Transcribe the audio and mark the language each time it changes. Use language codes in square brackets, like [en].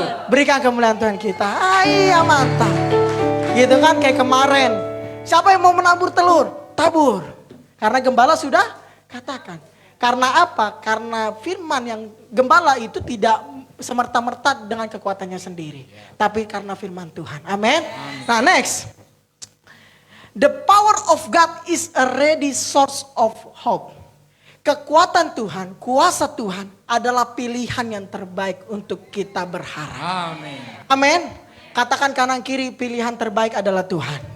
[id] Berikan kemuliaan Tuhan kita. Iya mantap. Gitu kan kayak kemarin. Siapa yang mau menabur telur? Tabur. Karena gembala sudah katakan. Karena apa? Karena firman yang gembala itu tidak semerta-merta dengan kekuatannya sendiri. Tapi karena firman Tuhan. Amin. Nah next. [en] The power of God is a ready source of hope. [id] Kekuatan Tuhan, kuasa Tuhan adalah pilihan yang terbaik untuk kita berharap. Amin. Amin. Katakan kanan kiri, pilihan terbaik adalah Tuhan.